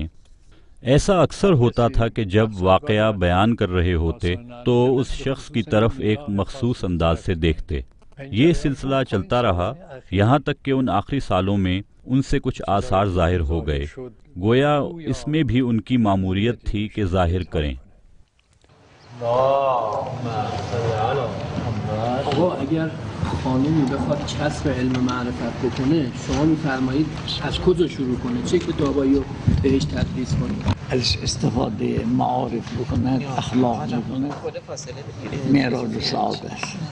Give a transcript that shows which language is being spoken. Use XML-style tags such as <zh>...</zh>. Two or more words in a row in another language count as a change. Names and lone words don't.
<ur>ایسا اکثر ہوتا تھا کہ جب واقعہ بیان کر رہے ہوتے تو اس شخص کی طرف ایک مخصوص انداز سے دیکھتے۔ یہ سلسلہ چلتا رہا یہاں تک کہ ان آخری سالوں میں ان سے کچھ آثار ظاہر ہو گئے، گویا اس میں بھی ان کی ماموریت تھی کہ ظاہر کریں۔</ur> <fa>آقا اگر خانومی بخواد کسب علم معرفت بکنه شما میفرمایید از کجا شروع کنه؟ چه کتابایی رو بهش تدریس کنه؟ از استفاده معارف بکنه، اخلاق بکنه، معراج السعاده است.</fa>